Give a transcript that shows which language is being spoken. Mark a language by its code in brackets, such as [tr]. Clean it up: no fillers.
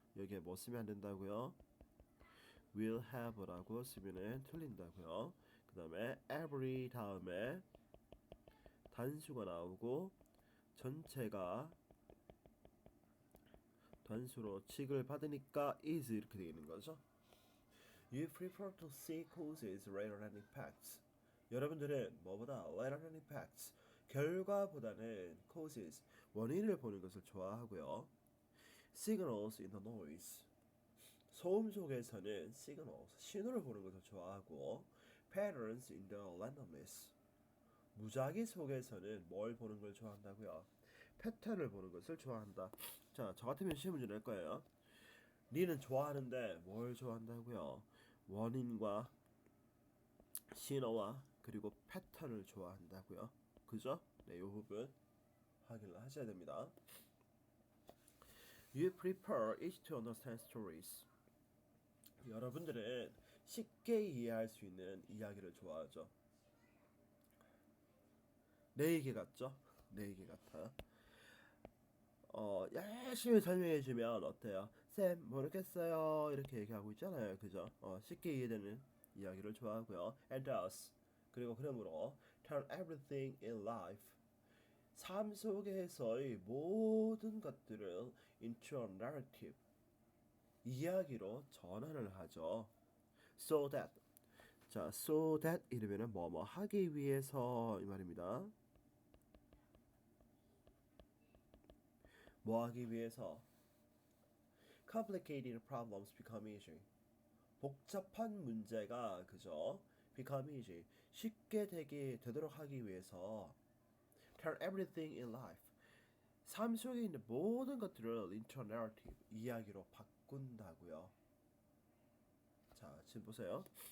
[ko] 여기에 뭐 쓰면 안 된다고요? will have라고 쓰면은 틀린다고요. 그 다음에 every 다음에 단수가 나오고 전체가 단수로 취급을 받으니까 is 이렇게 되어 있는 거죠. [en] You prefer to see causes rather than effects. [ko] 여러분들은 뭐보다 [en] rather than effects, [ko] 결과보다는 causes, 원인을 보는 것을 좋아하고요. [en] Signals in the noise, [ko] 소음 속에서는 signals, 신호를 보는 것을 좋아하고 [en] patterns in the randomness, [ko] 무작위 속에서는 뭘 보는 걸 좋아한다고요? 패턴을 보는 것을 좋아한다. 자, 저 같으면 시험 문제 낼 거예요. 니는 좋아하는데 뭘 좋아한다고요? 원인과 신호와 그리고 패턴을 좋아한다고요. 그죠? 네, 이 부분 확인을 하셔야 됩니다. [en] You prefer each to understand stories. [ko] 여러분들은 쉽게 이해할 수 있는 이야기를 좋아하죠. 내 얘기 같죠? 내 얘기 같아. 열심히 설명해주면 어때요? 쌤 모르겠어요 이렇게 얘기하고 있잖아요. 그죠? 쉽게 이해되는 이야기를 좋아하고요. [en] And thus, [ko] 그리고 그러므로 [en] turn everything in life, [ko] 삶 속에서의 모든 것들을 [en] into a narrative, [ko] 이야기로 전환을 하죠. [en] So that, [ko] 자, so that 이러면은 뭐뭐 하기 위해서 이 말입니다. 뭐 하기 위해서? [en] Complicated problems become easy. [ko] 복잡한 문제가 그저 [en] become easy, [ko] 쉽게 되도록 하기 위해서 [en] turn everything in life, [ko] 삶 속에 있는 모든 것들을 [en] into a narrative, [ko] 이야기로 바꾼다고요. 자, 지금 보세요.